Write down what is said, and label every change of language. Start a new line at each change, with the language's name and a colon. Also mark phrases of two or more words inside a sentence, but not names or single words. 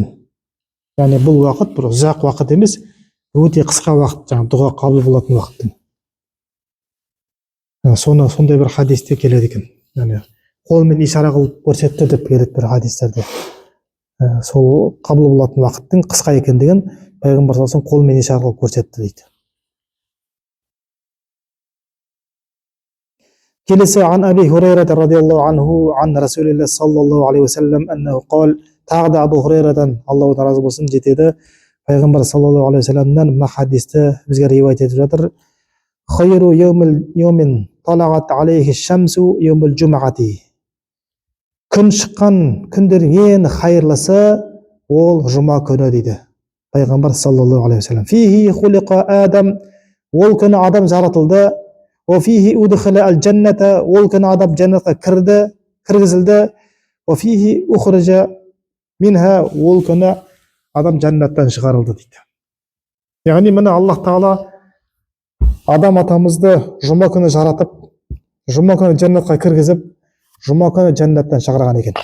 Kazakh: Яғни бұл уақыт бір ұзақ уақыт емес, өте қысқа уақыт, жаңағы дұға қабыл болатын уақыттың. Сондай бір хадисте келеді екен. Яғни қолмен ишара қылып көрсетті деп келеді бір хадистерде. Сол қабыл болатын уақыттың қысқа екендігін пайғамбар
Arabic: صلى الله عليه وسلم
Kazakh: қолмен ишара қылып көрсетті дейді. келесі
Arabic: عن أبي هريرة رضي الله عنه عن رسول الله صلى الله عليه وسلم أنه قال,
Kazakh: тағы да Абу Хурайрадан, Аллаху разы болсын, жетеді, пайғамбар
Arabic: صلى الله عليه وسلم
Kazakh: мына хадисті бізге риуаят етіп жатыр.
Arabic: خير يوم طلعت عليه الشمس يوم الجمعة.
Kazakh: Күн шыққан күндердің ең хайырлысы ол жұма күні дейді пайғамбар
Arabic: صلى الله عليه وسلم. فيه خلق آدم,
Kazakh: ол күні адам жаратылды.
Arabic: وفيه أدخل الجنة,
Kazakh: ол күні адам жәннатқа кіргізілді.
Arabic: وفيه أخرج منها,
Kazakh: ол күні адам жәннаттан шығарылды дейді. Яғни міне Аллах Тағала адам атамызды жұма күні жаратып, жұма күні жәннатқа кіргізіп, жұма күні жәннаттан шығарған екен.